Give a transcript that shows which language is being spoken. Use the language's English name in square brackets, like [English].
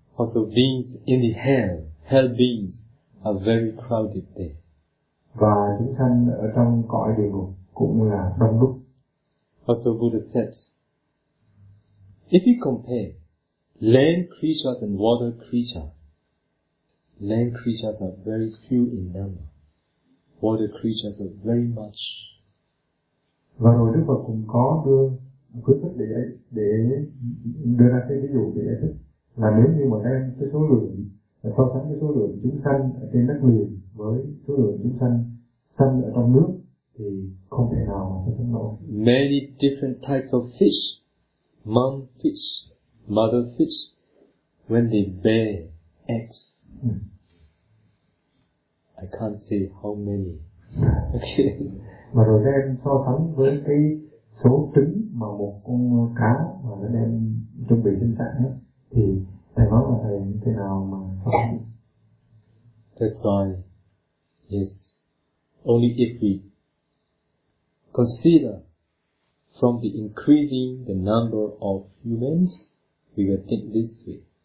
[English] Also beings in the hell, hell beings are very crowded there. [Vietnamese] Và chúng sanh ở trong cõi địa ngục cũng là đông đúc. [English] Also Buddha says, if you compare land creatures and water creatures, land creatures are very few in number. Water creatures are very much. [Vietnamese] Và rồi Đức Phật cũng có đưa khuyến khích để đưa ra cái ví dụ để giải thích là nếu như mà đem cái số lượng so sánh cái số lượng chúng sanh ở trên đất liền với số lượng chúng sanh sanh ở trong nước thì không thể nào mà so sánh nổi. [English] Many different types of fish, mom fish, mother fish, when they bear eggs, I can't say how many. Okay. [Vietnamese] Mà rồi đem so sánh với cái số trứng mà một con cá mà nó đem chuẩn bị sinh sản ấy, thì thầy nói là thầy như thế nào mà so sánh? [English] That's why, yes, only if we consider from the increasing the number of humans, we will think this way.